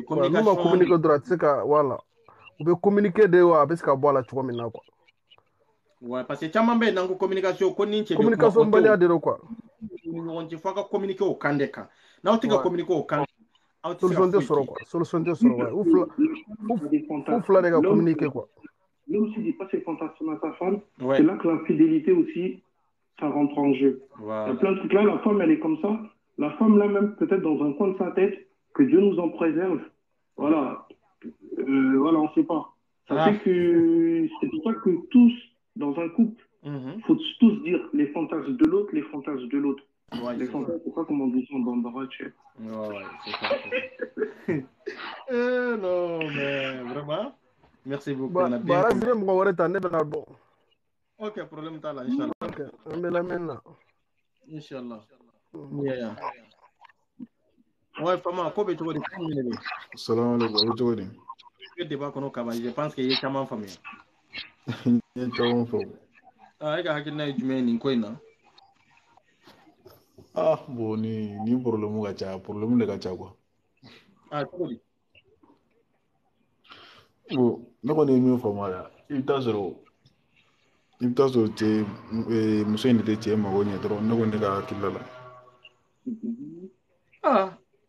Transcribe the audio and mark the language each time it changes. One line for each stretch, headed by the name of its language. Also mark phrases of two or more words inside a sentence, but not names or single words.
Bambara: communication n'u ma communiquer dɔrɔn a tɛ se ka voilà u bɛ communiquer de wa a bɛ se ka bɔ a la cogo min na quoi. Ouais, parce que caman bɛ yen n'an ko communication ko ni cɛ bɛ kuma communication baliya de don quoi. ni ɲɔgɔn cɛ fo a ka communiquer o kan de kan n'aw tɛ ka communiquer o kan aw tɛ se ka solution tɛ sɔrɔ quoi solution tɛ sɔrɔ ouais u fila de ka communiquer quoi.
French: L'homme se dit pas ses fantasmes à sa femme, c'est là que la fidélité aussi, ça rentre en jeu. Voilà. Il y a plein de trucs là, la femme elle est comme ça, la femme là même peut-être dans un coin de sa tête, que Dieu nous en préserve, voilà, voilà on sait pas. Ça fait que c'est pour ça que tous, dans un couple, faut tous dire les fantasmes de l'autre, les fantasmes de l'autre. Ouais, les fantasmes, c'est pas comme on dit ça en bambara, tu sais. Ouais, c'est ça. Non, mais vraiment. Merci beaucoup.
Bambara: Bara sire mɔgɔ wɛrɛ ta ne bɛna bɔ. Ok, problème t'a la, inchallah. Ok, an bɛ lamɛn na. Inchallah. Yeah. Ouais, Fama, ko bɛ cogo di?
Arabic: سلام عليكم,
Bambara: a bɛ cogo di? I bɛ débat kɔnɔ kaban,
French: je pense que
Bambara: i ye caman faamuya. N ye caman faamu. E ka hakilina ye jumɛn ye nin ko in na? Bon ni problème ka ca, problème de ka ca quoi. Cogo di? Bon, ne kɔni ye min faamu a la, i bɛ taa sɔrɔ cɛ muso in de tɛ cɛ mago ɲɛ dɔrɔn ne kɔni ne ka hakilila la.